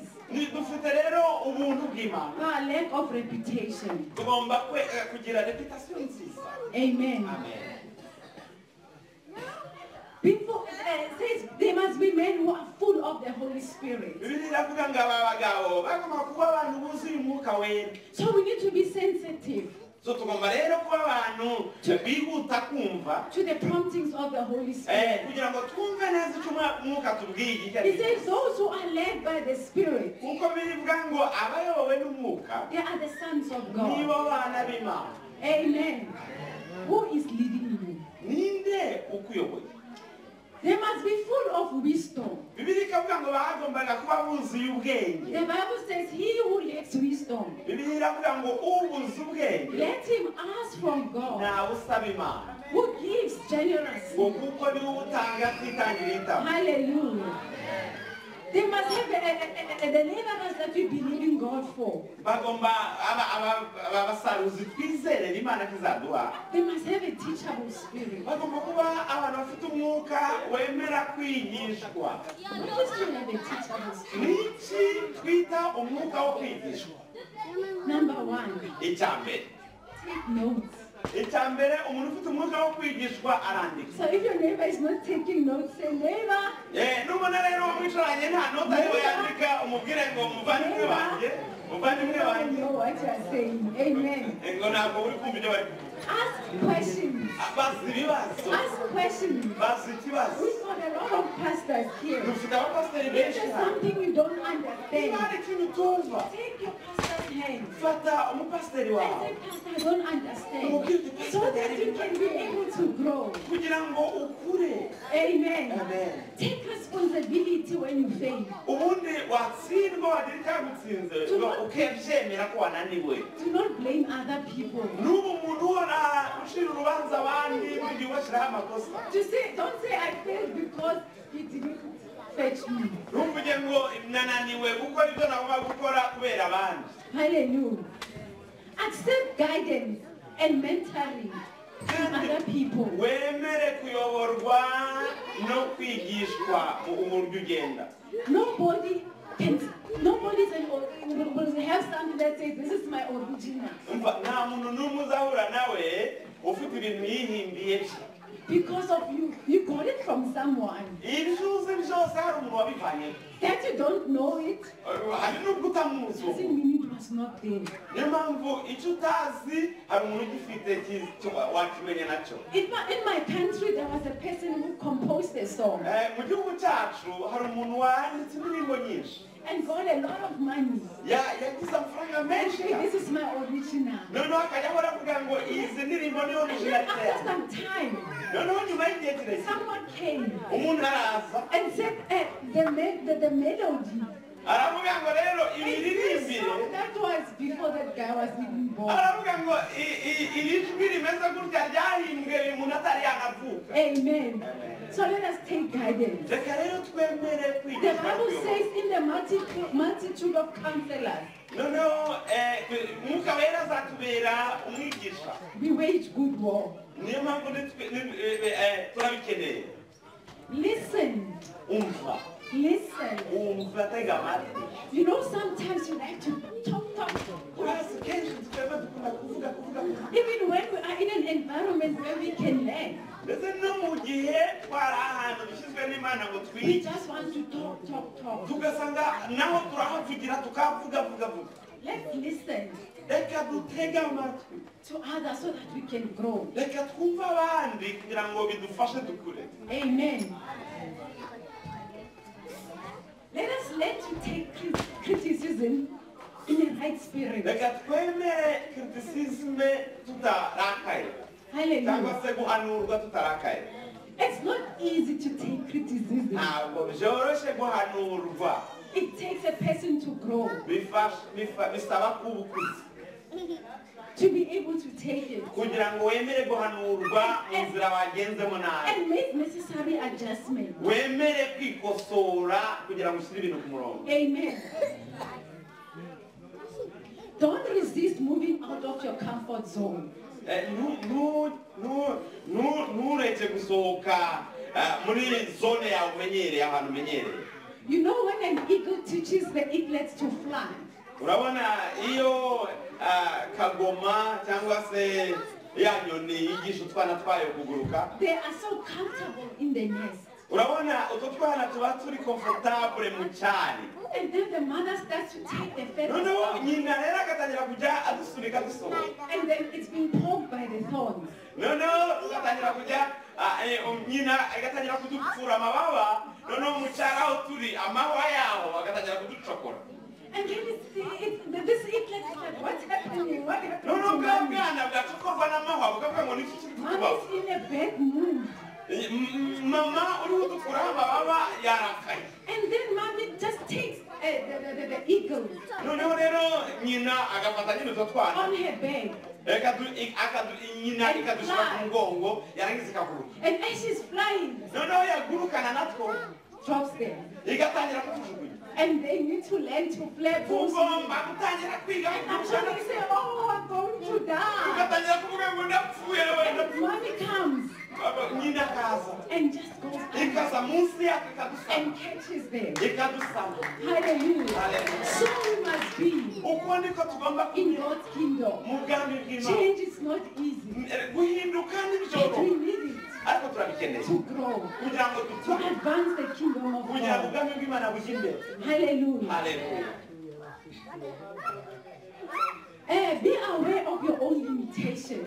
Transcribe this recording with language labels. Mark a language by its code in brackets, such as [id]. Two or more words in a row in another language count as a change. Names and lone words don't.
[rw] dufite rero ubuntu bw'Imana. [en] Our lack of reputation. [rw] tugomba kugira reputasiyo nziza. [en] Amen. Amen. People says there must be men who are full of the Holy Spirit. [rw] Bibiliya iravuga ngo aba bagabo bagomba kuba abantu buzuye umwuka wera. [en] So we need to be sensitive [rw] So tugomba rero kuba abantu bihuta kumva [en] to the promptings of the Holy Spirit. [rw] kugira ngo twumve neza icyo umwuka tubwiye icyo [en] He [rw] ari cyo. [en] says those who are led by the Spirit, [rw] kuko bivuga ngo abayobowe n'umwuka [en] they are the sons of [rw] nibo [en] God. [rw] bana b'Imana. [en] Amen. Who is leading you? [rw] Ninde ukuyoboye? [en] They must be full of wisdom. [rw] Bibiliya ikavuga ngo bagombaga kuba buzuye ubwenge. [en] The Bible says he who lacks wisdom, [rw] Bibiliya iravuga ngo ubuze ubwenge [en] let him ask from God, [rw] ntawe usaba Imana, [en] who gives generously. [rw] ngo kuko niwe utanga kwitangira itama. [en] Hallelujah. They must have the laborers that we believe in God for. [rw] bagomba abasaruzi twizere Imana kizaduha. [en] They must have a teachable spirit. [rw] Bagomba kuba abantu bafite umwuka wemera kwigishwa. [en] What is to have a teachable spirit? [rw] Niki twita umwuka wo kwigishwa? [en] Number one, [rw] Icyambere. [en] take notes. [rw] Icyambere umuntu ufite umwuka wo kwigishwa arandika. [en] So if your neighbor is not taking notes, say, neighbor, [rw] Nubona rero mwicaranye nta nota ariwe yandika umubwire ngo muvandimwe wanjye muvandimwe [en] you [rw] wanjye [en] know what you are saying. Amen. [rw] ngo ntabwo uri kumva ibyo bari [en] Ask questions. [rw] bazi ibibazo [en] Ask questions. [rw] bazi ikibazo. [en] We've got a lot of pastors here. [rw] Dufite abapasiteri [en] If [rw] benshi [en] there's [rw] hano. [en] something you don't [rw] Niba [en] understand, [rw] hari ikintu utumva [en] take your pastor's hand. [rw] fata umupasiteri [en] I [rw] wawe [en] say, Pastor, I don't understand. [rw] umubwire [en] So that you can be able to grow. [rw] kugira ngo ukure. [en] Amen. Amen. Take responsibility when you fail. [rw] ubundi watsindwa wagira icyagutsinze ukabyemera ko wananiwe. [en] Do not blame other people. [rw] n'ubu umuntu uhora ucira urubanza abandi buri gihe ubashyiraho amakosa. [en] Don't say I failed because he didn't fetch me. [rw] ntuvuge ngo nananiwe gukora ibyo nagomba gukora kubera abandi. [en] Hallelujah. Accept guidance and mentoring from other people. [rw] wemere kuyoborwa no kwigishwa mu buryo ugenda. [en] Nobody's will have something that says this is my original. [rw] Umva, nta muntu n'umwe uzahura nawe ufite ibintu yihimbiye bye. [en] Because of you, you got it from someone. [rw] ibyo uzi byose hari umuntu wabivanye. [en] That you don't know it [rw] hari n'ubwo utamuzi. [en] doesn't mean it was not there. [rw] niyo mpamvu icyo utazi hari umuntu ugifite wakimenya nacyo. [en] In my country, there was a person who composed a song [rw] mu gihugu cyacu hari umuntu wanditse indirimbo nyinshi [en] and got a lot of money. [rw] yagize amafaranga [en] And [rw] menshi [en] say, this is my original. [rw] noneho akajya ahora avuga ngo izi ndirimbo niyo [en] And then [rw] original [en] after [rw] yawe. [en] some time, [rw] noneho nyuma y'igihe kirekire [en] someone came [rw] umuntu araza [en] and said the melody. [rw] aravuga ngo rero [en] And this [rw] imiririmbire [en] song that was before that guy was even born. [rw] aravuga ngo iri jwi rimeze gutya ryahimbwe uyu muntu atari yanavuka. [en] Amen. So let us take guidance. [rw] reka rero twemere [en] The [rw] kwigishwa [en] Bible [rw] kuyobora. [en] says in the multitude of counselors, [rw] noneho umwuka wera azatubera umwigisha. [en] we wage good war. [rw] niyo mpamvu turabikeneye. [en] Listen. [rw] umva [en] Listen. [rw] umva tega amatwi. [en] You know, sometimes you like to talk. [rw] urazi kenshi twebwe dukunda kuvuga. [en] Even when we are in an environment where we can learn, [rw] ndetse no mu gihe twari ahantu dushyizwe n'imana ngo [en] we [rw] twige [en] just want to talk. [rw] tugasanga naho turahavugira tukavuga. [en] Let's listen [rw] reka dutege amatwi. [en] to others so that we can grow. [rw] reka twumve abandi kugira ngo bidufashe dukure. [en] Amen. Let us learn to take criticism in the right spirit. [rw] reka twemere kritisizme tutarakaye cyangwa [en] Hallelujah. [rw] se guhanurwa tutarakaye. [en] It's not easy to take criticism. [rw] ntabwo byoroshye guhanurwa. [en] It takes a person to grow, [rw] bisaba kuba ukuze [en] to be able to take it [rw] kugira ngo wemere guhanurwa mu nzira wagenzemo nabi. [en] and make necessary adjustments. [rw] wemere kwikosora kugira ngo ushyire ibintu ku murongo. [en] Amen. Don't resist moving out of your comfort zone. [rw] ntureke gusohoka muri zone yawe umenyereye ahantu umenyereye. [en] You know, when an eagle teaches the eaglets to fly, [rw] urabona iyo kagoma cyangwa se ya nyoni yigisha utwana twayo kuguruka. [en] they are so comfortable in the nest. [rw] urabona utwo twana tuba turi comfortable mu cyari. [en] And then the mother starts to take the feathers [rw] noneho [en] off, [rw] nyina rero agatangira kujya adusunika dusohoka. [en] and then it's being poked by the thorns. [rw] noneho tugatangira kujya nyina agatangira kudupfura amababa. noneho mu cyari aho turi amahwa yaho agatangira kuducokora. [en] And then this eaglet is like, what's happening? What happened to [rw] noneho bwa [en] mommy? [rw] bwana bwacokorwa n'amahwa bukavuga ngo niki kiri kutubaho. [en] Mommy's in a bad mood. [rw] mama uriho udukuraho amababa yarakaye. [en] And then mommy just takes the eagle [rw] noneho rero nyina agafata nyine utwo twana [en] on her back. [rw] nyina ikadushyira ku mugongo yarangiza ikaguruka. [en] And as she's flying, [rw] noneho yagurukana natwo [en] drops them. [rw] igatangira kujugunya. [en] And they need to learn to play those. [rw] Ugomba gutangira kwiga [en] I'm sure they say, oh, I'm going to die. [rw] ugatangira kuvuga ngo ndapfuye wenda. [en] Mommy comes [rw] Nyina akaza [en] and just goes [rw] ikaza munsi yako ikadusama. [en] and catches them. [rw] Ikadusama. [en] Hallelujah. [rw] Hallelujah. [en] So we must be [rw] Uko niko tugomba [en] in [rw] kuba [en] God's kingdom. [rw] mu bwami bw'Imana. [en] Change is not easy. [rw] Guhinduka [en] But [rw] n'ibyoro [en] we need it [rw] ariko turabikeneye [en] to grow, [rw] kugira ngo [en] to [rw] dukure, [en] advance the kingdom of [rw] kugira ngo [en] God. [rw] ubwami bw'Imana bujye imbere. [en] Hallelujah. [rw] Haleluya. [en] Be aware of your own limitations.